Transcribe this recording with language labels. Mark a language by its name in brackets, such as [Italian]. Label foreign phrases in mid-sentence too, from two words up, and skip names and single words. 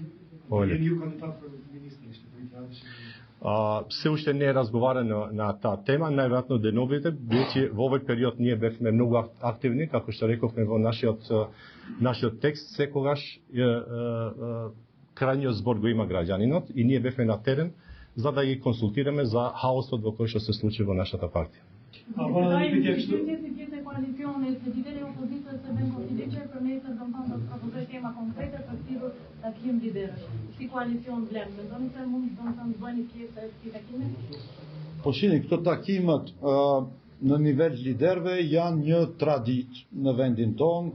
[Macedonian] Се уште не е разговарано на таа тема, најверојатно деновите, веќе во овој период ние бевме многу активни, како што рековме во нашиот текст, секогаш крајниот збор го има граѓанинот и ние бевме на терен за да ги консултираме за хаосот во кој што се случи во нашата партија. [Albanian] Po shini, këto takimet në nivel liderëve janë një traditë në vendin tonë,